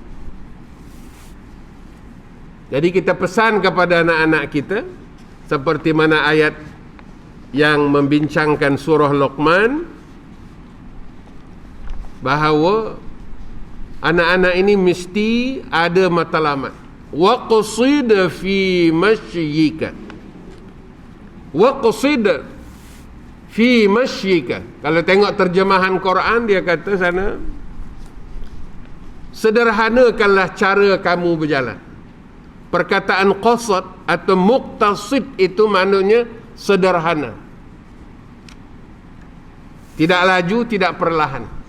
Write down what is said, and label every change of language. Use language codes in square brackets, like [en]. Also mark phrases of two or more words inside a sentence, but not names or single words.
[ms] Jadi kita pesan kepada anak-anak kita, seperti mana ayat yang membincangkan surah Luqman, bahawa anak-anak ini mesti ada matlamat. [ar] واقصد في مشيك واقصد في مشيك. [ms] Kalau tengok terjemahan Quran, dia kata sana, sederhanakanlah cara kamu berjalan. Perkataan qasad atau muqtasid itu maknanya sederhana, tidak laju, tidak perlahan.